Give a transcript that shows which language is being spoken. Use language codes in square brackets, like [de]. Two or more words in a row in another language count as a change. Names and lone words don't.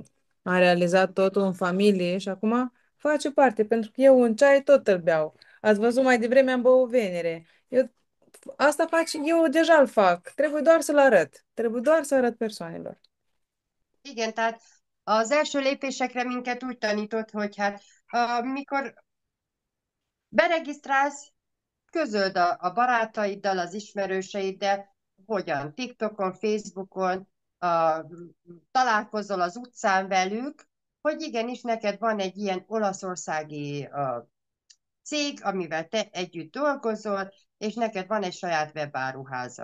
[ro] Am realizat totul în familie și acum face parte, pentru că eu un ceai tot îl beau. Ați văzut mai devreme am băut venere. Asta eu deja îl fac. Trebuie doar să-l arăt. Trebuie doar să arăt persoanelor. [hu] Igen, tehát az első lépésekre minket úgy tanított, hogy hát mikor beregisztrálsz, közöld a barátaiddal, az ismerőseiddel, hogyan, TikTokon, Facebookon, találkozol az utcán velük, hogy igenis neked van egy ilyen olaszországi cég, amivel te együtt dolgozol, és neked van egy saját webáruházad.